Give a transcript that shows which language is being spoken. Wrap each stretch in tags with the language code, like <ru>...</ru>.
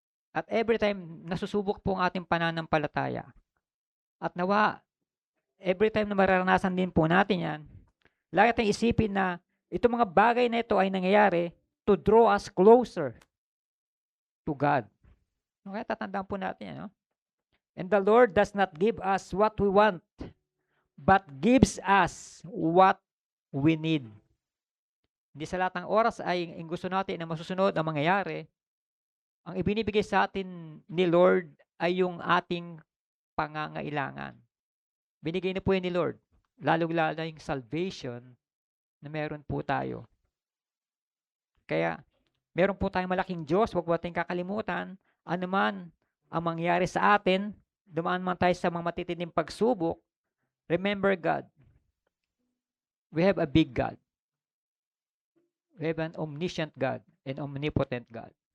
<tl>At every time nasusubok po ang ating pananampalataya. At nawa, every time na mararanasan din po natin yan, lagi tayong isipin na itong mga bagay na ito ay nangyayari</tl> <en>to draw us closer to God.</en> <tl>Okay, tatandaan po natin yan. No?</tl> <en>And the Lord does not give us what we want, but gives us what we need.</en> <tl>Hindi sa lahat ng oras ay gusto natin na masusunod ang mangyayari. Ang ibinibigay sa atin ni Lord ay yung ating pangangailangan. Binigay na po yan ni Lord. Lalo-lalo yung salvation na meron po tayo. Kaya, meron po tayong malaking Diyos. Huwag po tayong kakalimutan. Ano man ang mangyari sa atin, dumaan man tayo sa mga matitinding pagsubok,</tl> <en>remember God. We have a big God. We have an omniscient God and omnipotent God.</en>